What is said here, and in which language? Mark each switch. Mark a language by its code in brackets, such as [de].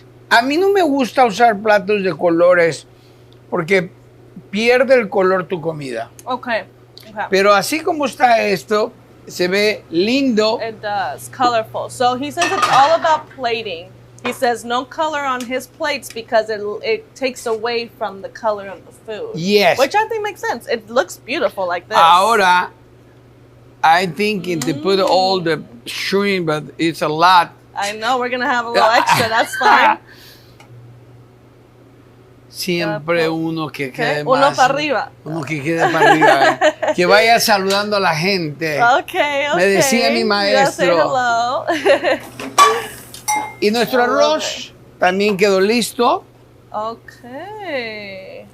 [es] A mí no me gusta usar platos de colores porque pierde el color tu comida. Okay. Pero así como está esto, se ve lindo. [en] It does. Colorful. So he says it's all about plating. He says no color on his plates because it takes away from the color of the food. Yes. Which I think makes sense. It looks beautiful like this. [es] Ahora, [en] I think to put all the shrimp, but it's a lot. I know, we're going to have a little extra. That's fine. [es] siempre uno que quede uno más. para arriba. Uno que quede para arriba. Que vaya saludando a la gente. Okay. Me decía mi maestro. Y nuestro arroz también quedó listo. Okay.